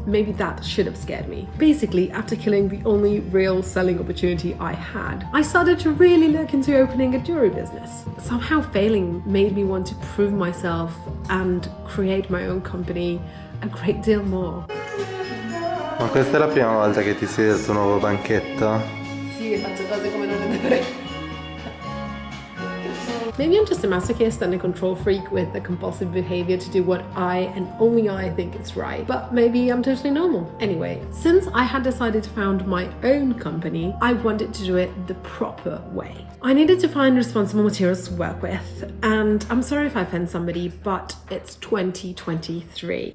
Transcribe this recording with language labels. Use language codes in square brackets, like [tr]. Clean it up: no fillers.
[en] Maybe that should have scared me. Basically, after killing the only real selling opportunity I had, I started to really look into opening a jewelry business. Somehow failing made me want to prove myself and create my own company a great deal more. [it] Ma questa è la prima volta che ti siedi al tuo nuovo banchetto? Sì, faccio cose come non le dovrei. [en] Maybe I'm just a masochist and a control freak with a compulsive behavior to do what I and only I think is right. But maybe I'm totally normal. Anyway, since I had decided to found my own company, I wanted to do it the proper way. I needed to find responsible materials to work with. And I'm sorry if I offend somebody, but it's 2023.